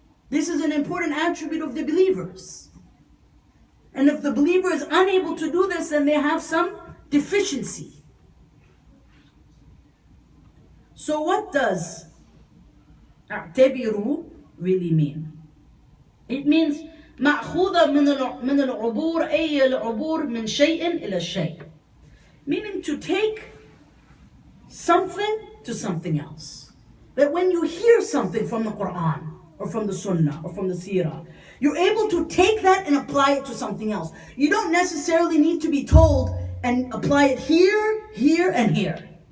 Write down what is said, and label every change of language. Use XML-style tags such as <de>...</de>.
<en>This is an important attribute of the believers. And if the believer is unable to do this, then they have some deficiency. So what does اعتبروا really mean? It means</en> <ar>مأخوذة من العبور أي العبور من شيء إلى شيء.</ar> <en>Meaning to take something to something else. That when you hear something from the Quran or from the Sunnah or from the Seerah, you're able to take that and apply it to something else. You don't necessarily need to be told and apply it here, here, and here.</en>